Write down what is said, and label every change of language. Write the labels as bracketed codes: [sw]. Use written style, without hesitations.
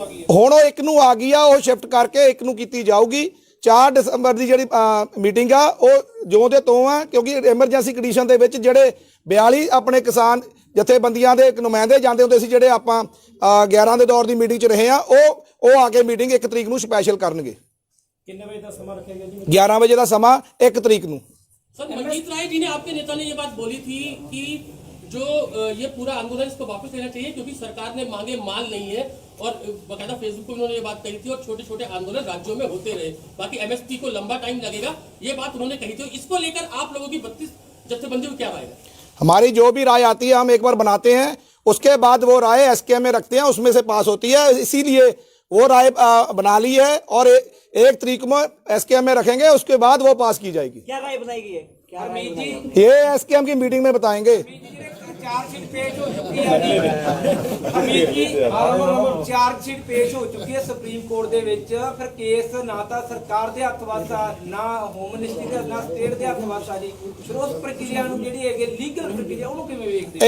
[pa] ਹੁਣ ਉਹ 1 ਨੂੰ ਆ ਗਈ ਆ, ਉਹ ਸ਼ਿਫਟ ਕਰਕੇ 1 ਨੂੰ ਕੀਤੀ ਜਾਊਗੀ। 4 ਦਸੰਬਰ ਦੀ ਜਿਹੜੀ ਮੀਟਿੰਗ ਆ ਉਹ ਜਿਉਂ ਦੇ ਤੋਂ ਆ, ਕਿਉਂਕਿ ਐਮਰਜੈਂਸੀ ਕੰਡੀਸ਼ਨ ਦੇ ਵਿੱਚ ਜਿਹੜੇ 42 ਆਪਣੇ ਕਿਸਾਨ ਜਥੇਬੰਦੀਆਂ ਦੇ ਨੁਮਾਇੰਦੇ ਜਾਂਦੇ ਹੁੰਦੇ ਸੀ, ਜਿਹੜੇ ਆਪਾਂ 11 ਦੇ ਦੌਰ ਦੀ ਮੀਟਿੰਗ 'ਚ ਰਹੇ ਆ, ਉਹ ਆ ਕੇ ਮੀਟਿੰਗ 1 ਤਰੀਕ ਨੂੰ ਸਪੈਸ਼ਲ ਕਰਨਗੇ। [hi] कितने बजे का समय रखा गया जी? 11 बजे का समा 1 तरीक ਨੂੰ। सर मनजीत राय जी ने आपके नेता ने ये बात बोली थी कि जो ये पूरा आंदोलन इसको वापस लेना चाहिए क्योंकि सरकार ने मांगे माल नहीं है, और बकायदा फेसबुक पर उन्होंने ये बात कही थी, और छोटे छोटे आंदोलन राज्यों में होते रहे, बाकी MSP को लंबा टाइम लगेगा, ये बात उन्होंने कही थी। इसको लेकर आप लोगों की 32 जत्थेबंदी को क्या राय है? हमारी जो भी राय आती है हम एक बार बनाते हैं, उसके बाद वो राय SKM में रखते हैं, उसमें से पास होती है। इसीलिए वो राय बना ली है और 1 तारीख में एसकेएम में रखेंगे, उसके बाद वो पास की जाएगी। क्या राय बनाई गई है? क्या राय बनाई गई है? ये एसकेएम की मीटिंग में बताएंगे। चार्जशीट पेश हो चुकी है [pa] ਅਮੀਰ ਜੀ ਚਾਰਜਸ਼ੀਟ ਪੇਸ਼ ਹੋ ਚੁੱਕੀ ਹੈ ਸੁਪਰੀਮ ਕੋਰਟ ਦੇ ਵਿੱਚ। ਫਿਰ ਕੇਸ ਨਾ ਤਾਂ ਸਰਕਾਰ ਦੇ ਹੱਥ ਵਾਸਾ, ਨਾ ਹੋਮ ਮਿਨਿਸਟਰੀ ਦੇ, ਨਾ ਸਟੇਟ ਦੇ ਹੱਥ ਵਾਸਾ ਜੀ। ਫਿਰ ਉਸ ਪ੍ਰਕਿਰਿਆ ਨੂੰ ਜਿਹੜੀ ਹੈਗੀ ਲੀਗਲ ਪ੍ਰਕਿਰਿਆ ਉਹਨੂੰ ਕਿਵੇਂ ਵੇਖਦੇ?